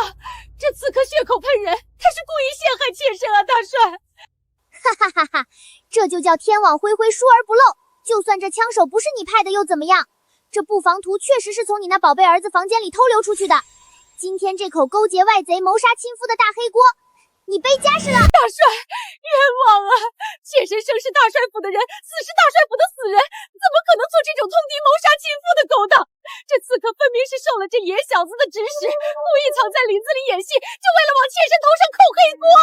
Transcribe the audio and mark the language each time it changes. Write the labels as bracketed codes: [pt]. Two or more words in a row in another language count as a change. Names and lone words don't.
[zh] 這刺客血口噴人，他是故意陷害妾身啊，大帥！哈哈哈哈，這就叫天網恢恢，疏而不漏。就算這槍手不是你派的又怎麼樣？這布防圖確實是從你那寶貝兒子房間裡偷溜出去的。今天這口勾結外賊、謀殺親夫的大黑鍋，你背家是了。大帥，冤枉啊！妾身生是大帥府的人，死是大帅府的死人，怎么可能做這種通敌謀殺親夫的勾當？這刺客分明是受了這野小子的指使，故意藏在林子裡演戲，就為了往妾身頭上扣黑鍋啊！